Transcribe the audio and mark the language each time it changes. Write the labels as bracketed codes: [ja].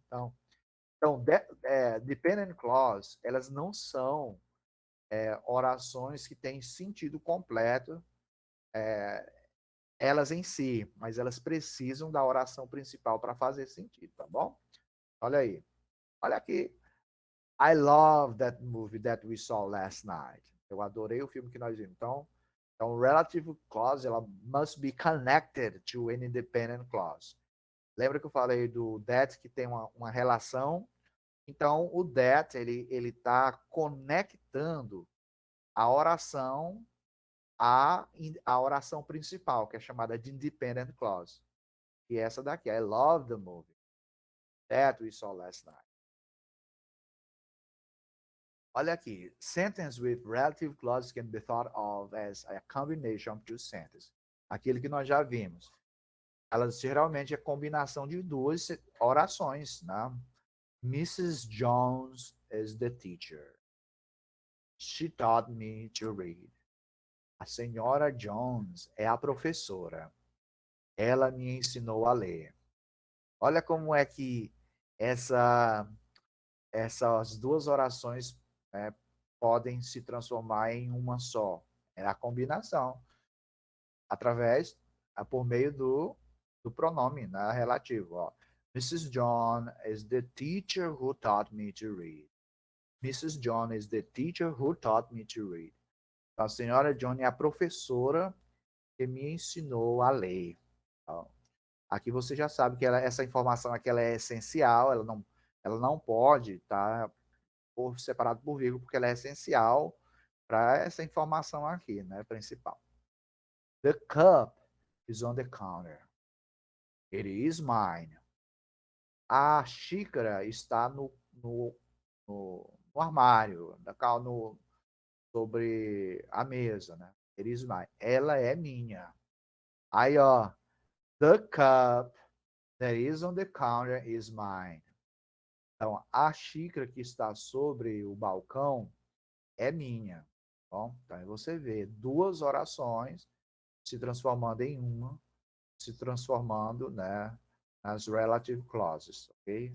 [pt] Então dependent clause, elas não são orações que têm sentido completo, elas em si, mas elas precisam da oração principal para fazer sentido, tá bom? Olha aí. Olha aqui. [en] I love that movie that we saw last night. [pt] Eu adorei o filme que nós vimos. [en] Então relative clause, ela must be connected to an independent clause. [pt] Lembra que eu falei do that que tem uma relação? Então, o that, ele está conectando a oração a oração principal, que é chamada de independent clause. E essa daqui, [en] I love the movie that we saw last night. [pt] Olha aqui, [en] sentence with relative clauses can be thought of as a combination of two sentences. [pt] Aquilo que nós já vimos. Elas geralmente é combinação de duas orações, né? Mrs. [en] Jones is the teacher. She taught me to read. [pt] A senhora Jones é a professora. Ela me ensinou a ler. Olha como é que essa, essas duas orações podem se transformar em uma só. É a combinação, através, por meio do pronome, né, relativo. Ó. Mrs. [en] John is the teacher who taught me to read. Mrs. John is the teacher who taught me to read. [pt] Então, a senhora John é a professora que me ensinou a ler. Então, aqui você já sabe que essa informação aqui ela é essencial, ela não pode estar por separado por vírgula, porque ela é essencial para essa informação aqui, né, principal. [en] The cup is on the counter. It is mine. [pt] A xícara está no armário, sobre a mesa, né? [en] It is mine. [pt] Ela é minha. [en] Aí, ó, the cup that is on the counter is mine. [pt] Então, a xícara que está sobre o balcão é minha. Bom, então aí você vê duas orações se transformando em uma, se transformando, né, nas relative clauses, ok?